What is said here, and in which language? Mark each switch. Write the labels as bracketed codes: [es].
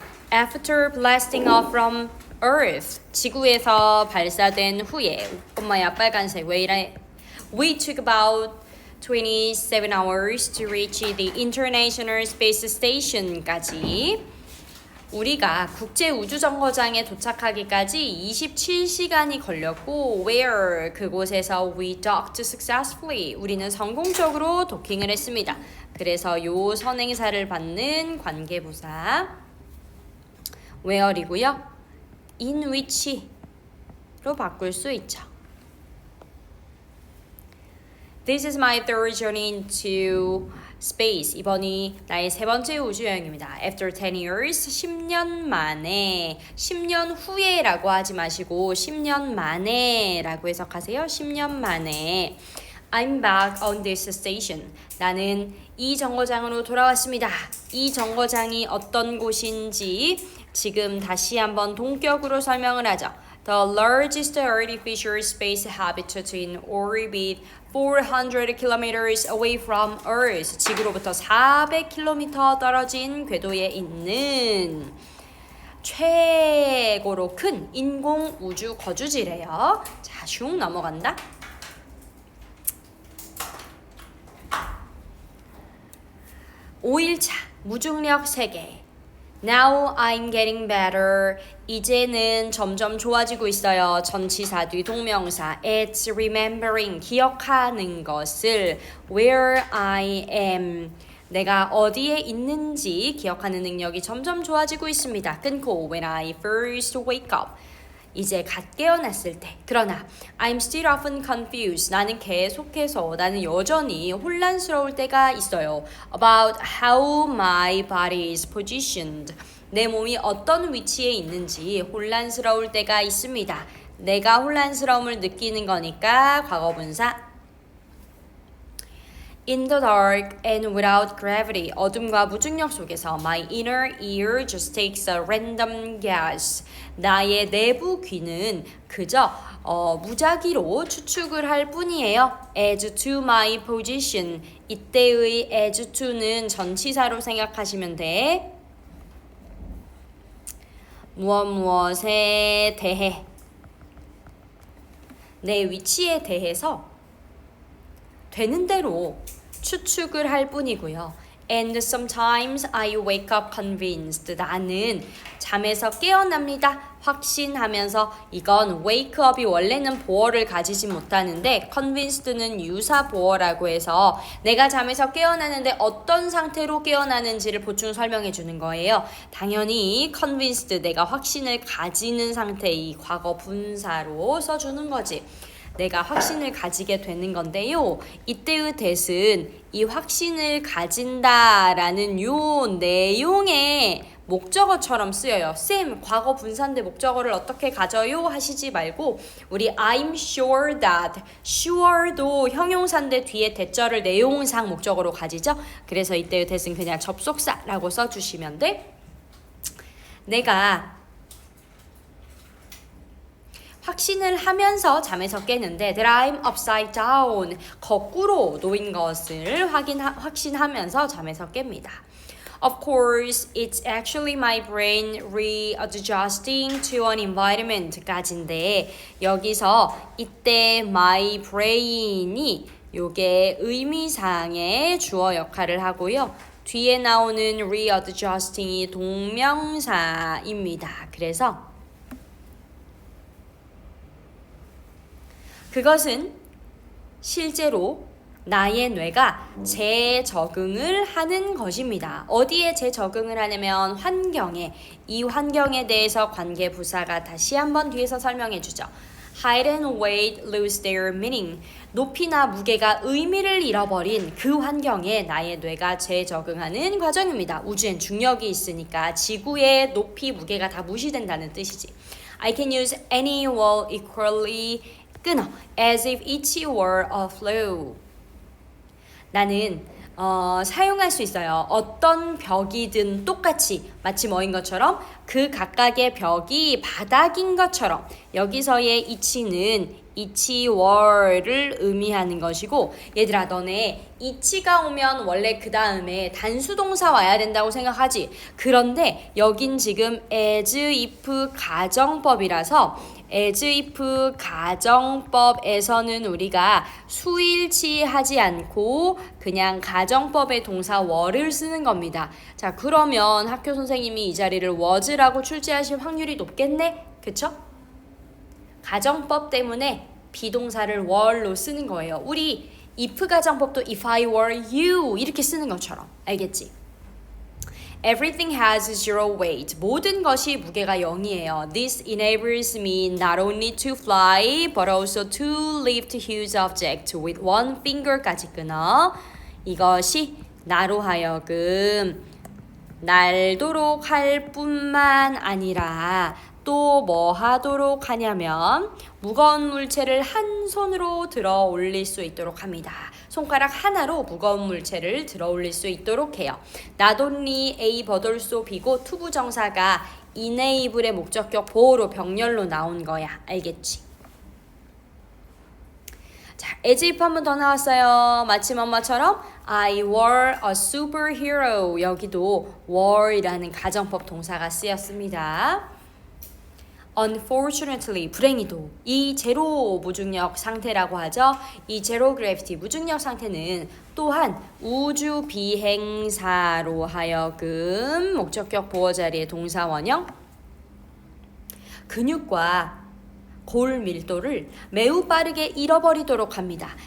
[en] After blasting off from Earth, [ko] 지구에서 발사된 후에 엄마야 빨간색 왜 이래? [en] We took about 27 hours to reach the International Space Station까지 [ko] 우리가 국제우주정거장에 도착하기까지 27시간이 걸렸고 [en] where [ko] 그곳에서 [en] we docked successfully [ko] 우리는 성공적으로 도킹을 했습니다. 그래서 요 선행사를 받는 관계부사 where이고요. in which로 바꿀 수 있죠. [en] This is my third journey into space. [ko] 이번이 나의 세 번째 우주여행입니다. [en] After 10 years, [ko] 10년 만에, 10년 후에라고 하지 마시고 10년 만에라고 해석하세요. 10년 만에. [en] I'm back on this station. [ko] 나는 이 정거장으로 돌아왔습니다. 이 정거장이 어떤 곳인지 지금 다시 한번 동격으로 설명을 하죠. The largest artificial space habitat in orbit 400 kilometers away from Earth. 지구로부터 400km 떨어진 궤도에 있는 최고로 큰 인공 우주 거주지래요. 자, 슝 넘어간다. [en] (5일차) [ko] 무중력 세계. [en] Now I'm getting better. [ko] 이제는 점점 좋아지고 있어요. 전치사 뒤동명사 [en] It's remembering. [ko] 기억하는 것을 [en] where I am. [ko] 내가 어디에 있는지 기억하는 능력이 점점 좋아지고 있습니다. 끊고 [en] when I first wake up. [ko] 이제 갓 깨어났을 때. 그러나 [en] I'm still often confused. [ko] 나는 여전히 혼란스러울 때가 있어요. [en] About how my body is positioned. [ko] 내 몸이 어떤 위치에 있는지 혼란스러울 때가 있습니다. 내가 혼란스러움을 느끼는 거니까 과거분사. [en] In the dark and without gravity. [ko] 어둠과 무중력 속에서 [en] my inner ear just takes a random guess. [ko] 나의 내부 귀는 그저 무작위로 추측을 할 뿐이에요. [en] As to my position. [ko] 이때의 as to는 전치사로 생각하시면 돼. 무엇에 대해. 내 위치에 대해서 되는 대로 추측을 할 뿐이고요. [en] And sometimes I wake up convinced. [ko] 나는 잠에서 깨어납니다. 확신하면서 이건 wake up이 원래는 보어를 가지지 못하는데 convinced는 유사 보어라고 해서 내가 잠에서 깨어나는데 어떤 상태로 깨어나는지를 보충 설명해 주는 거예요. 당연히 convinced 내가 확신을 가지는 상태의 과거 분사로 써주는 거지. 내가 확신을 가지게 되는 건데요. 이때의 that은 이 확신을 가진다라는 요 내용의 목적어처럼 쓰여요. 쌤, 과거 분사인데 목적어를 어떻게 가져요? 하시지 말고 우리 [en] I'm sure that, [ko] sure도 형용사인데 뒤에 대절을 내용상 목적어로 가지죠. 그래서 이때의 that은 그냥 접속사라고 써주시면 돼. 내가 확신을 하면서 잠에서 깨는데 [en] that I'm upside down, [ko] 거꾸로 놓인 것을 확신하면서 잠에서 깹니다. [en] Of course, it's actually my brain readjusting to an environment까지인데 [ko] 여기서 이때 my brain이 요게 의미상의 주어 역할을 하고요. 뒤에 나오는 readjusting이 동명사입니다. 그래서 그것은 실제로 나의 뇌가 재적응을 하는 것입니다. 어디에 재적응을 하냐면 환경에. 이 환경에 대해서 관계부사가 다시 한번 뒤에서 설명해 주죠. [en] Height and weight lose their meaning. [ko] 높이나 무게가 의미를 잃어버린 그 환경에 나의 뇌가 재적응하는 과정입니다. 우주엔 중력이 있으니까 지구의 높이, 무게가 다 무시된다는 뜻이지. [en] I can use any wall equally [ko] 끊어. [en] As if each were a flow. [ko] 나는 사용할 수 있어요. 어떤 벽이든 똑같이 마치 뭐인 것처럼 그 각각의 벽이 바닥인 것처럼 여기서의 each는 each were를 의미하는 것이고 얘들아 너네 each가 오면 원래 그 다음에 단수동사 와야 된다고 생각하지. 그런데 여긴 지금 as if 가정법이라서 as if 가정법에서는 우리가 수일치하지 않고 그냥 가정법의 동사 were를 쓰는 겁니다. 자, 그러면 학교 선생님이 이 자리를 was라고 출제하실 확률이 높겠네? 그쵸? 가정법 때문에 비동사를 were로 쓰는 거예요. 우리 if 가정법도 [en] if I were you [ko] 이렇게 쓰는 것처럼. 알겠지? [en] Everything has zero weight. [ko] 모든 것이 무게가 0이에요. [en] This enables me not only to fly, but also to lift huge objects with one finger까지 [ko] 끊어. 이것이 나로 하여금 날도록 할 뿐만 아니라 또 뭐 하도록 하냐면 무거운 물체를 한 손으로 들어 올릴 수 있도록 합니다. 손가락 하나로 무거운 물체를 들어 올릴 수 있도록 해요. Not only A but also B고 투부정사가 enable의 목적격 보호로 병렬로 나온 거야. 알겠지? 자, as if 한 번 더 나왔어요. 마침 엄마처럼 [en] I were a superhero. [ko] 여기도 were이라는 가정법 동사가 쓰였습니다. [en] Unfortunately, [ko] 불행히도 이 제로 무중력 상태라고 하죠. 이 제로 그래비티 무중력 상태는 또한 우주 비행사로 하여금 목적격 보호 자리의 동사 원형 근육과 골 밀도를 매우 빠르게 잃어버리도록 합니다.